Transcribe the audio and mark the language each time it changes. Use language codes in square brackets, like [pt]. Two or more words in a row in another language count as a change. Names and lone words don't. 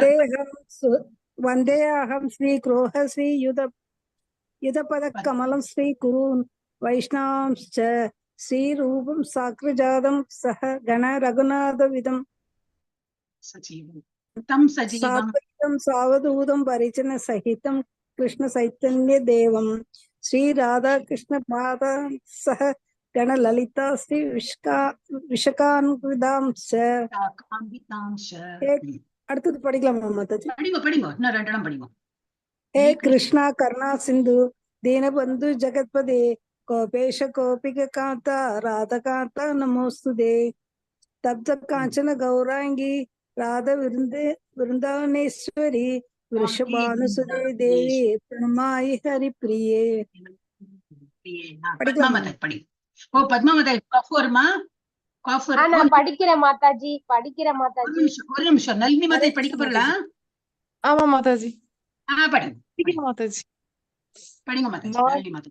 [sa] वन्दे अहं श्री गुरोः श्री युतपद कमलं श्री गुरून् वैष्णवांश्च श्री रूपं साग्रजातं सह गण रघुनाथ वितं सात्वतं सावधूतं परिजन सहितं कृष्ण चैतन्य देवं श्री राधा कृष्ण पादा सह गण ललिता श्री विशाखान्वितांश्च. [ta] அடுத்தது படிக்கலாமா மாதாஜி? படிங்க படிங்க. இன்னும் 2 இடம் படிங்க. [sa] हे कृष्ण करुणा सिन्धु दीनबंधु जगत्पदे गोपेश गोपिका कांता राधा कांता नमोस्तुते. तप्त कांचन गौरांगी राधा वृंदावनेश्वरी वृषभानुसुते देवी प्रणमामि हरिप्रिये. [ta] படி. ஓ பத்மாவதி காஃப் வருமா? காஃப் வரும். நான் படிக்கிறேன் மாதாஜி. ஒரு நிமிஷம் நளினி மாதாஜி படிக்க போறல? ஆமா மாதாஜி. படிங்க மாதாஜி. படிங்க மாதாஜி. நளினி மாதாஜி.